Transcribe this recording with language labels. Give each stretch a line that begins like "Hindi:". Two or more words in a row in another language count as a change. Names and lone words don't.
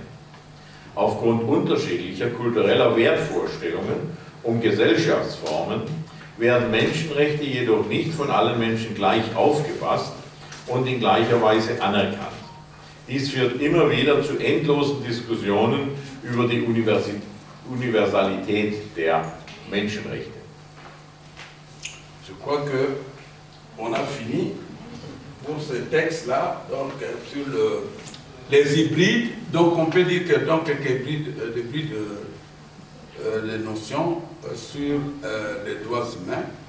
German: Aufgrund unterschiedlicher kultureller Wertvorstellungen und Gesellschaftsformen werden Menschenrechte jedoch nicht von allen Menschen gleich aufgefasst und in gleicher Weise anerkannt. Dies führt immer wieder zu endlosen Diskussionen über die Universalität der Menschenrechte.
French: Je crois que on a fini pour ce texte-là, donc sur les hybrides. Donc on peut dire que donc quelques hybrides de notions sur les droits humains.